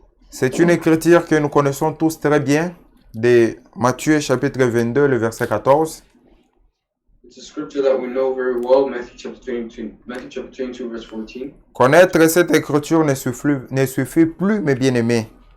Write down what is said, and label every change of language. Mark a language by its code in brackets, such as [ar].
[fr] C'est une écriture que nous connaissons tous très bien, de Matthieu chapitre 22, le verset 14. [en] It's a scripture that we know very well, Matthew chapter 22, verse 14. [fr] Connaître cette écriture ne suffit plus, mes bien-aimés.